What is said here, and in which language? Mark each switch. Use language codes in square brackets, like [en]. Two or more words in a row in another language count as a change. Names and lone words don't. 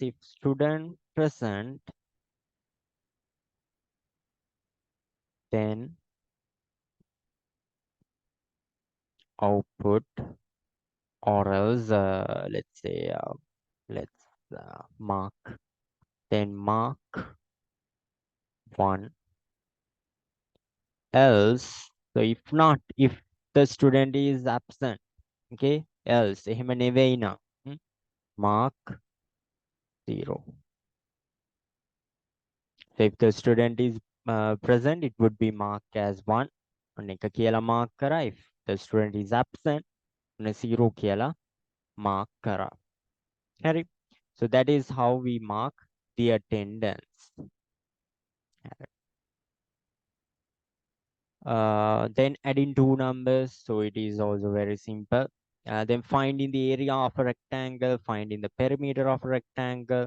[en] If student present, then output, or else let's say let's mark, then mark 1, else, so if not, if the student is absent, okay, else [si] එහෙම නෙවෙයි නම්, [en] mark 0. So if the student is present, it would be marked as 1. [si] ඔන්න එක කියලා mark කරා. [en] If the student is absent, [si] ඔන්න 0 කියලා mark කරා. හරි. [en] So that is how we mark the attendance. Then adding two numbers, so it is also very simple. Then finding the area of a rectangle, finding the perimeter of a rectangle.